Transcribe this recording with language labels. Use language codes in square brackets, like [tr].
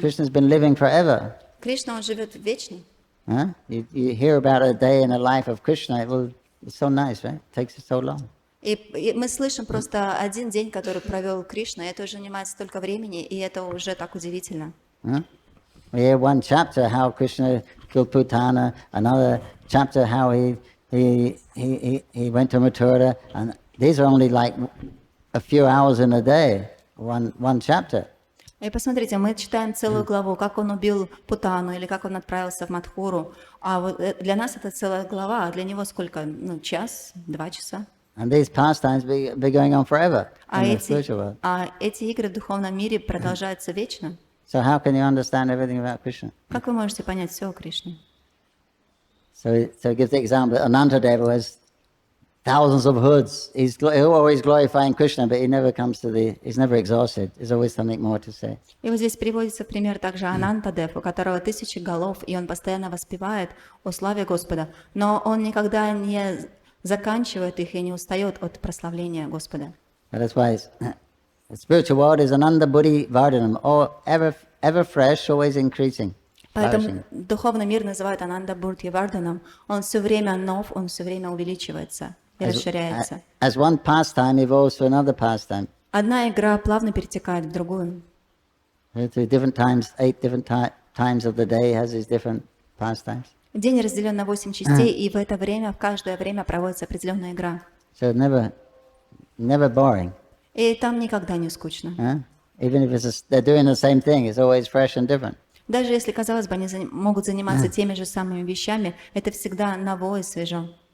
[en] Krishna's been living forever. [ru] Кришна, он живет вечно. Huh? [en] You hear about a day in the life of Krishna, it's so nice, right? It takes so long. [ru] И мы слышим просто один день, который провел Кришна, и это уже занимает столько времени, и это уже так удивительно. Huh? [en] We hear one chapter how Krishna killed Putana, another chapter how he went to Mathura, and these are only like a few hours in a day, one chapter. [ru] И посмотрите, мы читаем целую главу, как он убил Путану или как он отправился в Мадхуру. А вот для нас это целая глава, а для него сколько? Ну, час, 2 часа. [en] And these pastimes be going on forever in the spiritual world. [ru] А эти игры в духовном мире продолжаются вечно. [en] So how can you understand everything about Krishna? [ru] Как вы можете понять все о Кришне? [en] So it gives the example that Anantadeva has thousands of hoods. He's always glorifying Krishna, but he's never exhausted. There's always something more to say. [ru] И вот здесь приводится пример также Анантадев, у которого 1000 голов, и он постоянно воспевает о славе Господа, но он никогда не заканчивает их и не устает от прославления Господа. [en] That's why the spiritual world is Ananda Buddhi Vardhanam, ever fresh, always increasing. [ru] Поэтому духовный мир называют Ананда Бурдхи Варданом. Он все время нов, он все время увеличивается и расширяется. [en] As one pastime evolves to another pastime. [ru] Одна игра плавно перетекает в другую. [en] To different times, 8 different times of the day has these different pastimes. [ru] День разделен на 8 частей, и в это время, в каждое время проводится определенная игра. [en] So never boring. [ru] И там никогда не скучно. [en] Even if they're doing the same thing, it's always fresh and different. [ru] Даже если, казалось бы, они могут заниматься теми же самыми вещами, это всегда ново и свежо.